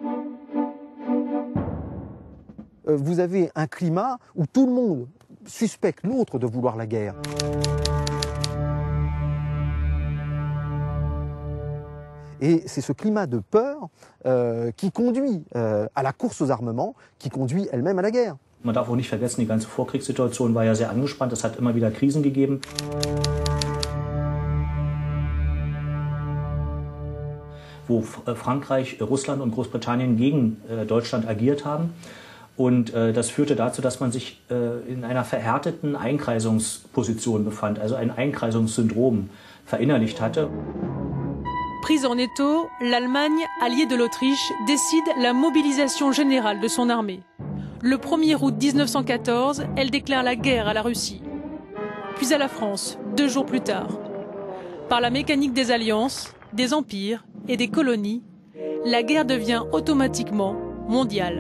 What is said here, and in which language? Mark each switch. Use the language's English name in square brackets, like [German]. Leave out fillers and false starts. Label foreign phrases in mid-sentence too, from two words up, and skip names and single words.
[French] Vous avez un climat où tout le monde suspecte l'autre de vouloir la guerre. Et c'est ce climat de peur qui conduit à la course aux armements, qui conduit elle-même à la guerre. [German] Man darf auch nicht vergessen, die ganze Vorkriegssituation war ja sehr angespannt, es hat immer wieder Krisen gegeben. Wo Frankreich, Russland und Großbritannien gegen Deutschland agiert haben. Und das führte dazu, dass man sich in einer verhärteten Einkreisungsposition befand, also ein Einkreisungssyndrom verinnerlicht hatte. [French] Prise en étau, l'Allemagne, alliée de l'Autriche, décide la mobilisation générale de son armée. Le 1er août 1914, elle déclare la guerre à la Russie, puis à la France, 2 jours plus tard. Par la mécanique des alliances, des empires et des colonies, la guerre devient automatiquement mondiale.